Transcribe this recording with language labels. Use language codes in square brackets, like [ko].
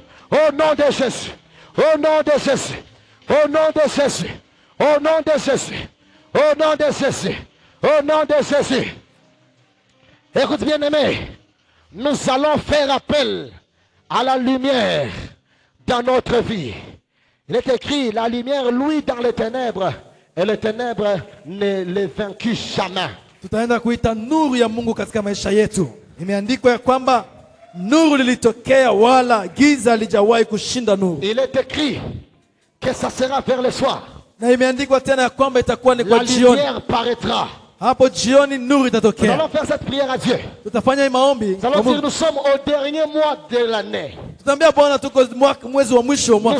[fr] Au nom de Jésus, au nom de Jésus, au nom de Jésus, au nom de Jésus, au nom de Jésus, au nom de Jésus. Écoute bien aimé, nous allons faire appel à la lumière dans notre vie. Il est écrit, la lumière luit dans les ténèbres et les ténèbres ne les vainquent jamais. [sw] Tutaenda kuita nuru ya Mungu katika maisha yetu. Imeandikwa ya kwamba Nuru lilitokea wala giza halijawahi kushinda nuru. [fr] Il est écrit que ça sera vers le soir. [sw] Na imeandikwa tena ya kwamba itakuwa ni kwa [fr] La [sw] jioni. [fr] lumière paraîtra. [sw] Hapo jioni nuru itatokea. [fr] Nous allons faire cette prière à Dieu. [sw] Tutafanya maombi. [fr] Nous allons dire nous sommes au dernier mois de l'année. [sw] Tutambia Bwana tuko mwezi wa mwisho wa mwaka.